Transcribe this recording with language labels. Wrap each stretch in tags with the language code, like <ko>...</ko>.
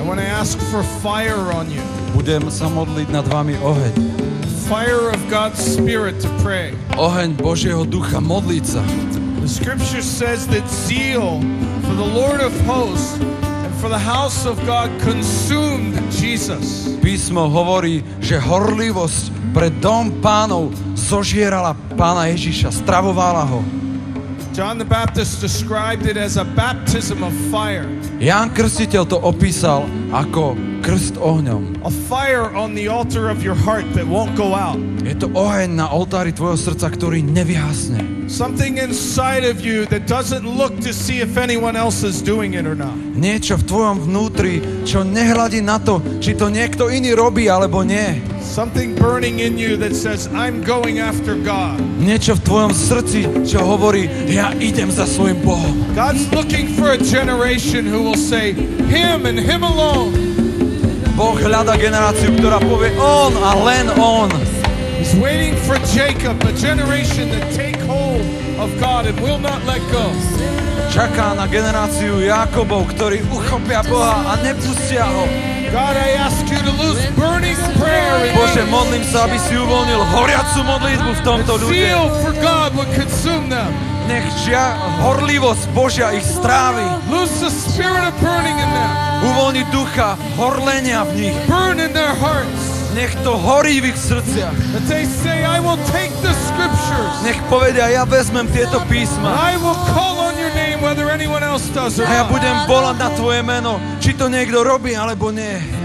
<en>I want to ask for fire on you.</en> <sk>Budem sa modliť nad vami oheň.</sk> <en>Fire of God's Spirit to pray.</en> <sk>Oheň Božieho ducha, modliť sa.</sk> <en>The scripture says that zeal for the Lord of hosts and for the house of God consumed Jesus.</en> <sk>Písmo hovorí, že horlivosť pre dom Pánov zožierala Pána Ježiša, stravovala ho.</sk> <en>John the Baptist described it as a baptism of fire.</en> <sk>Ján Krstiteľ to opísal ako krst ohňom.</sk> <en>A fire on the altar of your heart that won't go out.</en> <sk>Je to oheň na oltári tvojho srdca, ktorý nevyhasne.</sk> <en>Something inside of you that doesn't look to see if anyone else is doing it or not.</en> <sk>Niečo v tvojom vnútri, čo nehľadí na to, či to niekto iný robí alebo nie.</sk> <en>Something burning in you that says, I'm going after God.</en> <sk>Niečo v tvojom srdci, čo hovorí, ja idem za svojim Bohom.</sk> <en>God's looking for a generation who will say, Him and Him alone.</en> <sk>Boh hľadá generáciu, ktorá povie on a len on.</sk> <en>He's waiting for Jacob, a generation that take hold of God and will not let go.</en> <sk>Čaká na generáciu Jakobov, ktorí uchopia Boha a nepustia ho.</sk> <en>God, I ask you to loose burning prayer in</en> <sk>Bože,</sk> <en>me.</en> <sk>modlím sa, aby si uvoľnil horiacu modlitbu v tomto ľude.</sk> <en>Zeal for God would consume them.</en> <sk>Nech horlivosť Božia ich strávi.</sk> <en>Loose the spirit of burning in them.</en> <sk>Uvoľni ducha horlenia v nich.</sk> <en>Burn in their hearts.</en> <sk>Nech to horí v ich srdciach.</sk> <en>That they say, I will take the scriptures.</en> <sk>Nech povedia, ja vezmem tieto písma.</sk> <en>I will call on your name whether anyone else does or</en> <sk>A ja</sk> <en>not.</en> <sk>budem volať na tvoje meno, či to niekto robí, alebo nie.</sk>